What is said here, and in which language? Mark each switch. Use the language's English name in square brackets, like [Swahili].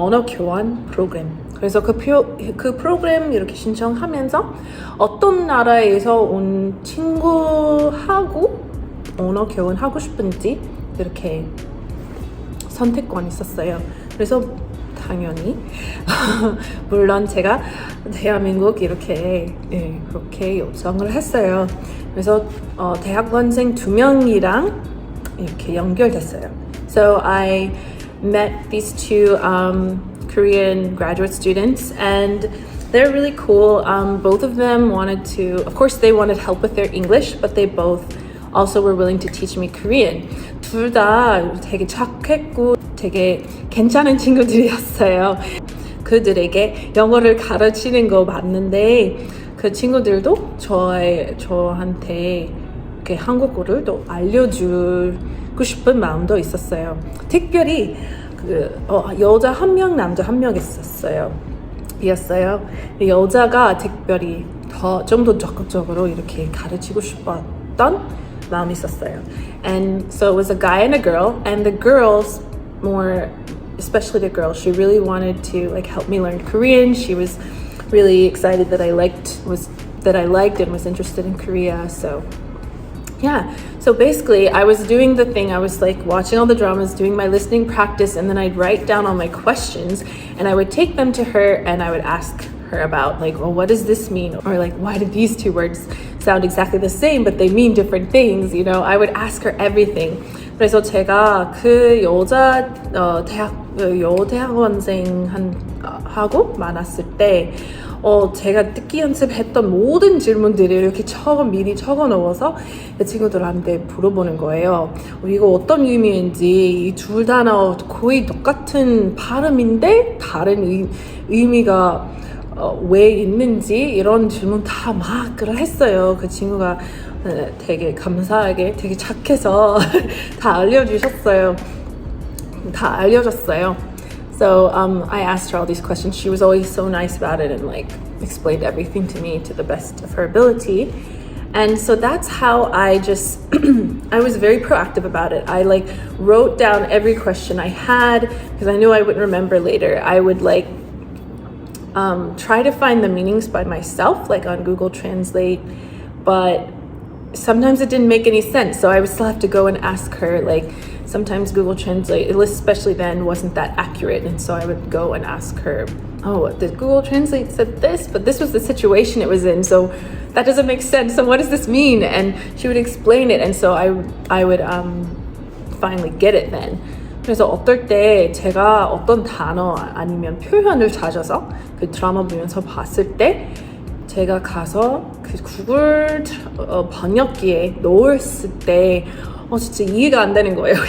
[Korean] 언어 교환 프로그램. 그래서 그 프로그램 이렇게 신청하면서 어떤 나라에서 온 친구하고 언어 교환하고 싶은지 이렇게 선택권이 있었어요. 그래서 당연히 물론 제가 대한민국 이렇게 그렇게 요청을 했어요. 그래서 대학원생 2명이랑 이렇게 연결됐어요. [English] So I met these 2 Korean graduate students and they're really cool. Both of them wanted to, of course they wanted help with their English, but they both also were willing to teach me Korean. [Korean] 둘 다 되게 착했고 되게 괜찮은 친구들이었어요. 그들에게 영어를 가르치는 거 맞는데 그 친구들도 저한테 이렇게 한국어를 또 알려주고 싶은 마음도 있었어요. 특별히 여자 한 명, 남자 한 명 있었어요. 이었어요. 여자가 특별히 좀 더 적극적으로 이렇게 가르치고 싶었던 마음이 있었어요. [English] And so it was a guy and a girl, and the girls more, especially the girl, she really wanted to like help me learn Korean. She was really excited that I liked and was interested in Korea. So yeah, so basically I was doing the thing, I was like watching all the dramas, doing my listening practice, and then I'd write down all my questions and I would take them to her and I would ask her about like, well, what does this mean? Or like, why do these two words sound exactly the same but they mean different things? You know, I would ask her everything. [Korean] 그래서 제가 그 여자 여대학원생하고 만났을 때 제가 듣기 연습했던 모든 질문들을 이렇게 미리 적어 넣어서 그 친구들한테 물어보는 거예요. 이거 어떤 의미인지, 이 둘 단어 거의 똑같은 발음인데 다른 의미가 왜 있는지 이런 질문 다 막 했어요. 그 친구가 되게 감사하게 되게 착해서 다 알려줬어요. [English] So I asked her all these questions. She was always so nice about it and like explained everything to me to the best of her ability. And so that's how I just I was very proactive about it. I like wrote down every question I had because I knew I wouldn't remember later. I would like try to find the meanings by myself, like on Google Translate, but sometimes it didn't make any sense. So I would still have to go and ask her. Like sometimes Google Translate, especially then, wasn't that accurate, and so I would go and ask her, oh, the Google Translate said this, but this was the situation it was in, so that doesn't make sense. So what does this mean? And she would explain it, and so I would finally get it then. [Korean] 그래서 어떨 때 제가 어떤 단어 아니면 표현을 찾아서 그 드라마 보면서 봤을 때 제가 가서 그 구글 번역기에 넣었을 때 진짜 이해가 안 되는 거예요.